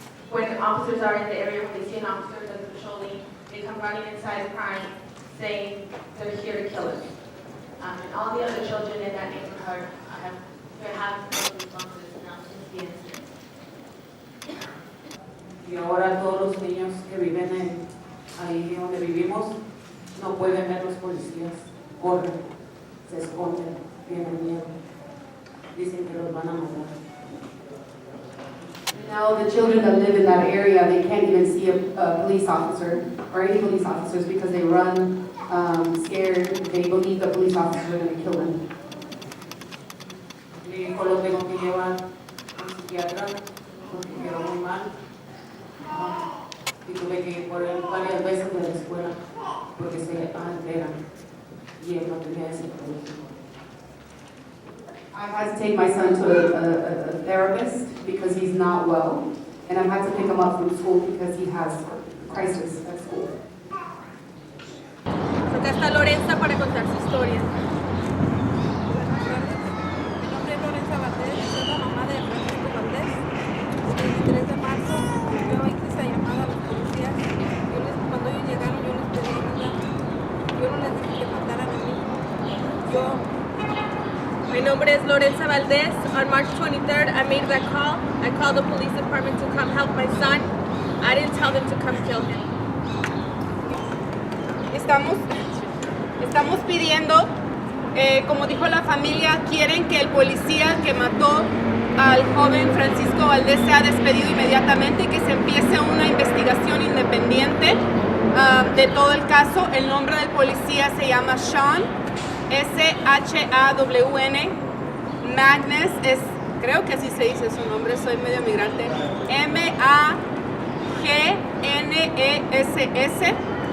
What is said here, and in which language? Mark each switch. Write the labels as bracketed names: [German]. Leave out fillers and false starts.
[English] When officers are in the area, when they see an officer that's patrolling, they come running inside crying, saying they're here to kill us. And all the other children in that neighborhood have those responses now since the incident. [Spanish] Y ahora todos los niños que viven ahí donde vivimos no pueden ver los policías, corren, se esconden, tienen miedo, dicen que los van a matar. [English] Now the children that live in that area, they can't even see a police officer or any police officers because they run scared. They believe the police officers are going to kill them. [Spanish] Mi hijo lo tengo que llevar a un psiquiatra porque quedó muy mal. Y tuve que ir por él varias veces de la escuela porque se alteran y él no tenía ese problema. [English] I've had to take my son to a therapist because he's not well, and I've had to pick him up from school because he has crisis at school. [Spanish] Acá está Lorenza para contar su historia. Mi nombre es Lorenza Valdez, soy la mamá de Francisco Valdez. El 23 de marzo yo hice esa llamada a los policías. Cuando ellos llegaron yo les pedí ayuda. Yo no les dije que mataran a mi hijo. Mi nombre es Lorenza Valdez. [English] On March 23rd, I made that call. I called the police department to come help my son. I didn't tell them to come kill him. [Spanish] Estamos pidiendo, como dijo la familia, quieren que el policía que mató al joven Francisco Valdez sea despedido inmediatamente y que se empiece una investigación independiente de todo el caso. El nombre del policía se llama Shawn, S-H-A-W-N, Magness, creo que así se dice su nombre, soy medio migrante, M-A-G-N-E-S-S.